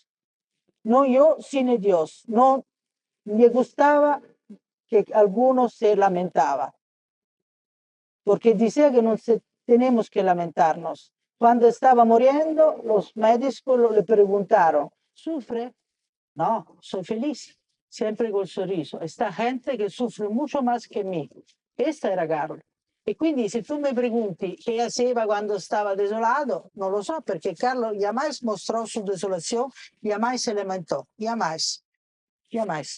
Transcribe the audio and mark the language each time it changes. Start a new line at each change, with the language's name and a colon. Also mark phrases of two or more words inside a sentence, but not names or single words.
Spanish: No yo sin Dios, no me gustaba que algunos se lamentaba, porque decía que no tenemos que lamentarnos. Cuando estaba muriendo, los médicos le preguntaron, ¿sufre? No, soy feliz, siempre con sorriso. Esta gente que sufre mucho más que mí. Esta era Carlo.
Italian: E quindi se tu mi pregunti che faceva quando stava desolato, non lo so, perché Carlo jamais mostrò su desolazione, jamais se lamentò, jamais, jamais.